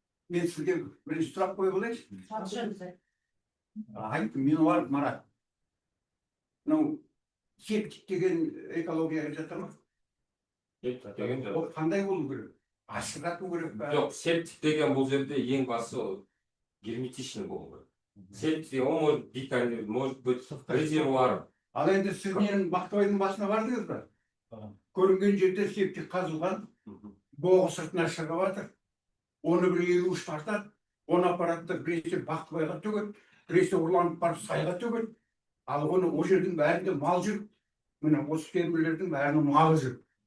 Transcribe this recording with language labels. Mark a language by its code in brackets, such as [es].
[kk] Мен сізге бірінші сұрақ қойып алайыншы. Айттым, мен бар Марат. Мынау септик деген экологияға жатыр ма? Ол қандай болу керек? Ашықтату керек па? Жоқ, септик деген бұл жерде ең басы герметичный болу керек. [ru] Септик, он может бикарьер, может быть резервуар. [kk] Ал енді сіз менің Бақтыбайдың басына бардыңыз ба? Көрінген жерде септик қазылған, боғы сыртына шығып жатыр. Оны бір 53 тартады, оны аппаратты біресе Бақтыбайға төгеді, біресе ұрланып барып сайға төгеді. Ал оны о жердің бәрінде мал жүр. Міне осы фермерлердің бәрінің малы жүр.